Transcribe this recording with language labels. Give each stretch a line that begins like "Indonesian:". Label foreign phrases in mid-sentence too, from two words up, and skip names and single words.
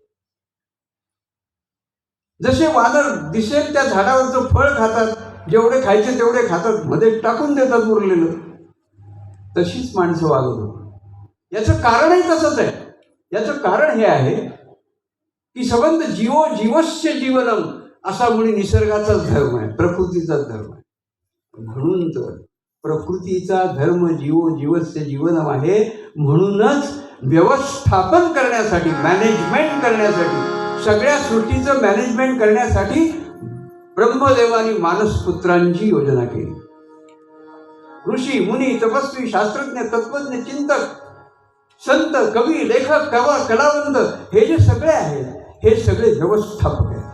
Marathi: जसे वानर दिसेल त्या झाडावरचं फळ खातात, जेवढे खायचे तेवढे खातात, मध्ये टाकून देतात उरलेलं. तशीच माणसं वागत होती. याचं कारणही तसंच आहे. याचं कारण हे आहे की संबंध
Sanskrit: जीवो जीवस्य जीवनम
Marathi: असा मुळी निसर्गाचाच धर्म आहे, प्रकृतीचाच धर्म आहे. म्हणून तर प्रकृतीचा धर्म
Sanskrit: जीवो जीवस्य जीवनम
Marathi: आहे. म्हणूनच व्यवस्थापन करण्यासाठी, मॅनेजमेंट करण्यासाठी, सगळ्या सृष्टीचं मॅनेजमेंट करण्यासाठी ब्रह्मदेवानी मानसपुत्रांची योजना केली. ऋषी मुनी तपस्वी शास्त्रज्ञ तत्वज्ञ चिंतक संत कवी लेखक कलावंत हे जे सगळे आहेत हे सगळे व्यवस्थापक आहेत.